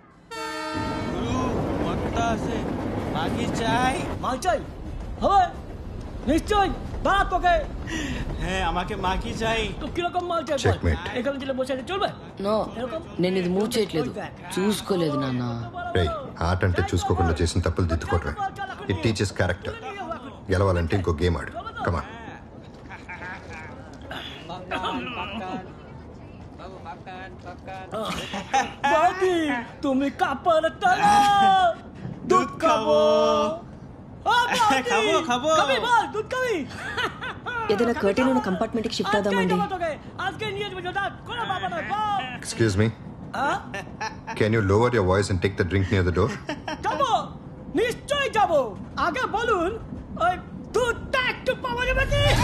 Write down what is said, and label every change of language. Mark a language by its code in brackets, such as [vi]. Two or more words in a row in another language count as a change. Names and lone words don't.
[te] నేను ఇది మూవ్ చేయట్లేదు, చూసుకోలేదు నాన్న. ఆట అంటే చూసుకోకుండా చేసిన తప్పులు దిద్దుకోవటమే. [en] it teaches character. [te] గెలవాలంటే ఇంకో గేమ్ ఆడు. కమాన్. [bn] তুমি কাপড় টানো, দুধ খাবো। খাবো খাবো, খাবি বল, দুধ খাবি? [te] ఏదైనా కర్టెన్ ఉన్న కంపార్ట్మెంట్ కి షిఫ్ట్ అవుదామండి. [en] Excuse me. Can you lower your voice and take the drink near the door? [bn] যাবো, নিশ্চয়ই যাবো। আগে বলুন, ওই দুধটা একটু পাওয়া যাবে কি?